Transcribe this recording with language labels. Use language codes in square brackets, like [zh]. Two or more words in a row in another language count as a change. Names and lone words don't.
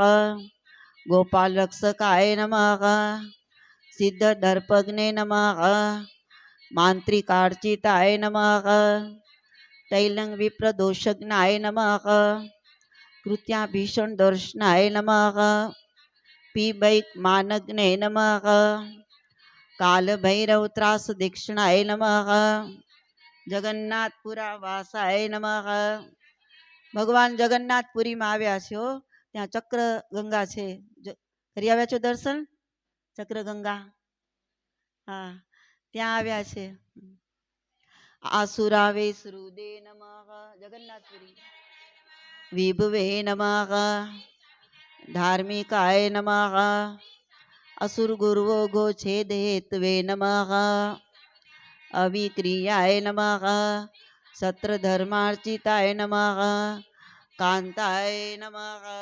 [sa] ગોપાલ રક્ષકાય નમઃ. સિદ્ધ દર્પગ્ને નમઃ. માંત્રિકાર્ચિતાય નમઃ. તૈલંગ વિપ્રદોષજ્ઞાય નમઃ. કૃત્યાભીષણ દર્શનાય નમઃ. પીબૈક માનગ્ને નમઃ. कालभैरव त्रास दक्षिणाय नमः जगन्नाथपुरा वासाय नमः। [gu] ભગવાન જગન્નાથપુરીમાં આવ્યા છો, ત્યાં ચક્ર ગંગા છે, કરી આવ્યા છો દર્શન? ચક્ર ગંગા, હા ત્યાં આવ્યા છે. [sa] આસુરાવે શ્રુદે નમઃ જગન્નાથપુરી, વિભવે નમઃ ધાર્મિકાય નમઃ અસુર ગુરુવો ગો છેદેત્વે નમઃ અવિક્રિયાય નમઃ સત્ર ધર્માર્ચિતાય નમઃ કાંતાય નમઃ